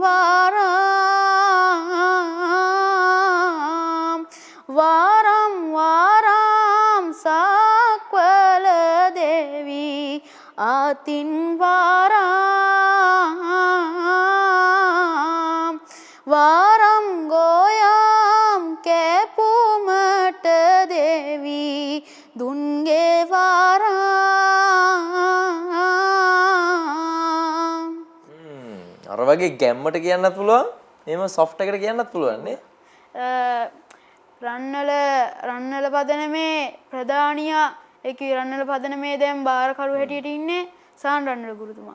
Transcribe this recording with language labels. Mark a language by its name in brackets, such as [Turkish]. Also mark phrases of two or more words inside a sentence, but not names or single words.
[Sinhala] वारं वारं साक्वल देवी आतिं वारं गोयां केपुमट देवी दुन्गे අර වගේ ගැම්මට කියන්නත් පුළුවන්. එහෙම සොෆ්ට් එකට කියන්නත් පුළුවන් නේ. රන්නල පදනමේ ප්‍රධානියා ඒකේ රන්නල පදනමේ දැන් බාරකරු හැටියට ඉන්නේ සහන් රන්නල ගුරුතුමා.